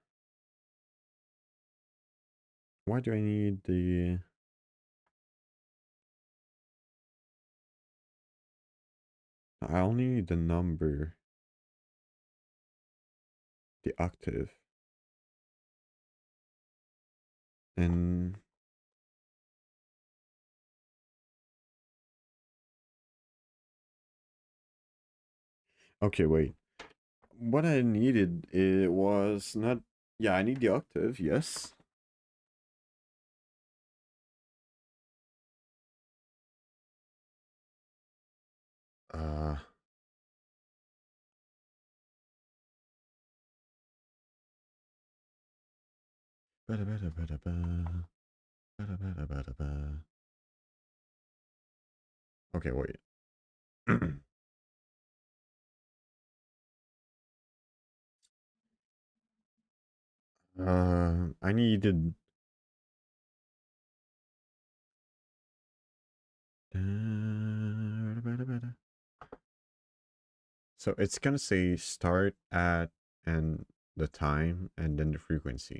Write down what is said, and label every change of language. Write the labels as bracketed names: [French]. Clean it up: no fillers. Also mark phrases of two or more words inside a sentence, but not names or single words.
[English] why do I need the I only need the number, the octave, and okay, wait. What I needed it was not yeah, I need the octave, yes. Uh bada bada bada ba, bada bada bada ba. Okay, wait. I needed so it's gonna say start at and the time and then the frequency.